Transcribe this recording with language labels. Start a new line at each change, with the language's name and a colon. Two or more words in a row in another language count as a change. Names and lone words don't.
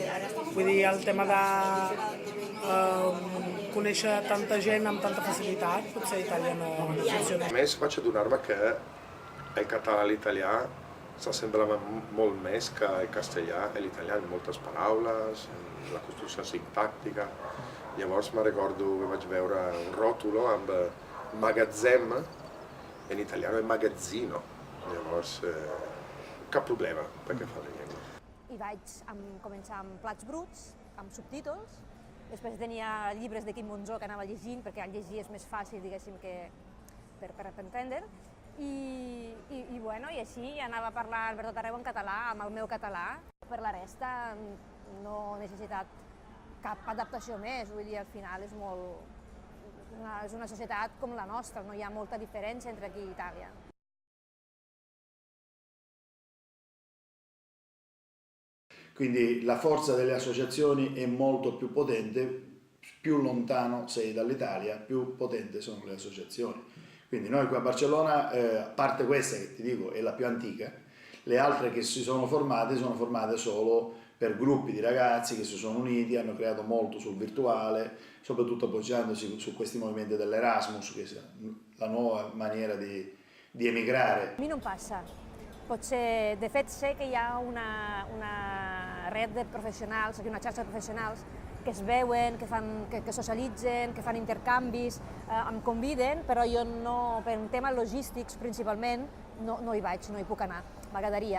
Catalan: Vull dir, el tema de conèixer tanta gent amb tanta facilitat, potser a Itàlia no funciona. A més vaig adonar-me que el català i l'italià s'assemblaven molt més que el castellà i l'italià en moltes paraules, en la construcció sintàctica. Llavors me'n recordo que vaig veure un ròtulo amb magazzem,
Italian: in italiano è magazzino.
Catalan: Llavors, cap problema perquè fa la llengua. I vaig començar amb plats bruts, amb subtítols. Després tenia llibres de Quim Monzó que anava llegint, perquè al llegir és més fàcil, diguéssim, que per entendre. I així anava parlant per tot arreu en català, amb el meu català. Per la resta no he necessitat cap adaptació més, vull dir, al final és una societat com la nostra, no hi ha molta diferència entre aquí i Itàlia.
Italian: Quindi la forza delle associazioni è molto più potente, più lontano sei dall'Italia, più potenti sono le associazioni. Quindi noi qui a Barcellona, a parte questa che ti dico è la più antica, le altre che si sono formate solo per gruppi di ragazzi che si sono uniti, hanno creato molto sul virtuale, soprattutto appoggiandosi su questi movimenti dell'Erasmus, che è la nuova maniera di emigrare.
Catalan: A mi no em passa. De fet, sé que hi ha una red de professionals, una xarxa de professionals que es veuen, que socialitzen, que fan intercanvis, em conviden, però jo no, per un tema logístics principalment, no hi vaig, no hi puc anar, m'agradaria.